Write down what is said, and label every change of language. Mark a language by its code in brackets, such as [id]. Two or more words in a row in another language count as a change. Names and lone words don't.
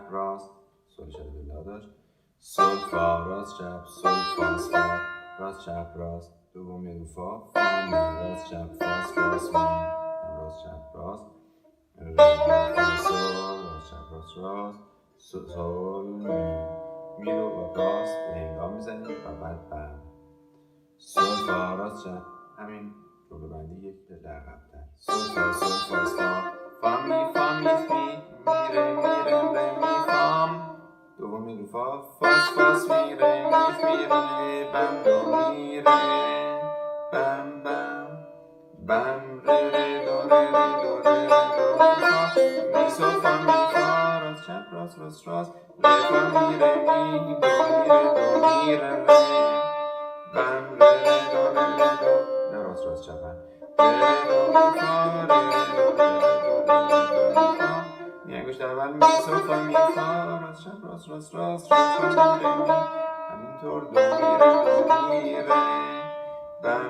[fa] راست، سل شده به لا داشت، سل فا راست چپ، سل فاس فا راست چپ راست، دوم میاد رو فا می راست چپ فاس فاس می راست چپ راست، ره فا سل راست چپ راست راست، سل می رو با راست به هنگام میزنیم و بعد بم سل فا راست چپ، همین جمله بندی یک در عقب‌تر. سل فا فا می ره می فام، دوم می رو فا فاس می ره بم دو می ره بم بم ره دو فا می سل فا راست چپ راست ره فا می ره می دو می ره بم دو نه راست چپ انگشت اول می سل فا می فا راست چپ راست ره فا می ره می همینطور دو می ره بم.